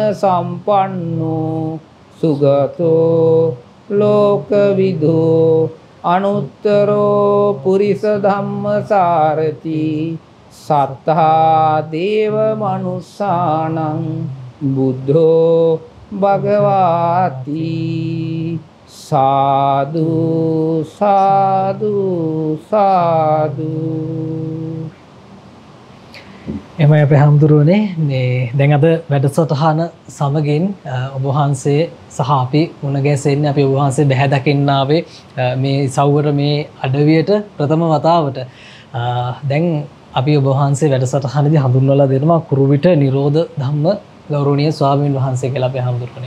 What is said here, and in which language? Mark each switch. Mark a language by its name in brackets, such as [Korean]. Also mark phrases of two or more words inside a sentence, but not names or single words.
[Pali] සම්පන්නෝ සුගතෝ ලෝකවිදු අනුත්තරෝ පුරිස ධම්මසාරති සත්තා දේව මනුස්සානං බුද්ධෝ භගවාති සාදු සාදු සාදු. [Sinhala] එමයි අපේ හාමුදුරුවනේ මේ දැන් අද වැඩසටහන සමගින් ඔබ වහන්සේ සහ අපි මුණ ගැසෙන්නේ අපි ඔබ වහන්සේ බැහැ දකින්න ආවේ මේ සව්වර මේ අඩවියට ප්‍රථම වතාවට. දැන් අපි ඔබ වහන්සේ වැඩසටහනදී හඳුන්වලා දෙනවා කුරුවිට නිරෝධ ධම්ම ගෞරවනීය ස්වාමීන් වහන්සේ කියලා අපේ හාමුදුරුවනේ.